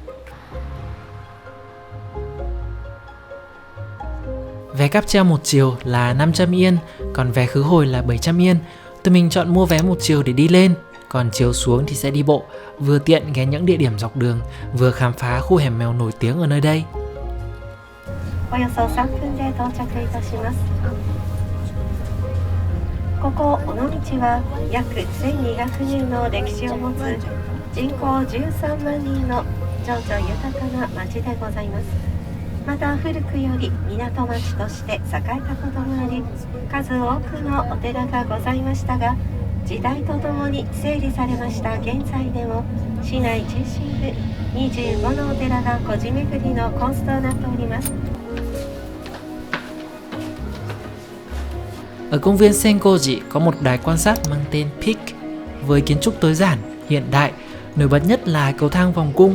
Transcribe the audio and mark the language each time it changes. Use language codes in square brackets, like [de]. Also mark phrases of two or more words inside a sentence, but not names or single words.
[vi] Vé cáp treo một chiều là 500 yên, còn vé khứ hồi là 700 yên. Tụi mình chọn mua vé một chiều để đi lên, còn chiều xuống thì sẽ đi bộ, vừa tiện ghé những địa điểm dọc đường, vừa khám phá khu hẻm mèo nổi tiếng ở nơi đây. [ja] およそ3分で到着いたします。ここ尾道は約1200年の歴史を持つ人口13万人の情緒豊かな町でございます。また古くより港町として栄えたこともあり、数多くのお寺がございましたが、時代とともに整理されました現在でも市内中心部25のお寺が古寺巡りのコースとなっております。 [vi] Ở công viên Senkoji có một đài quan sát mang tên Peak với kiến trúc tối giản, hiện đại, nổi bật nhất là cầu thang vòng cung.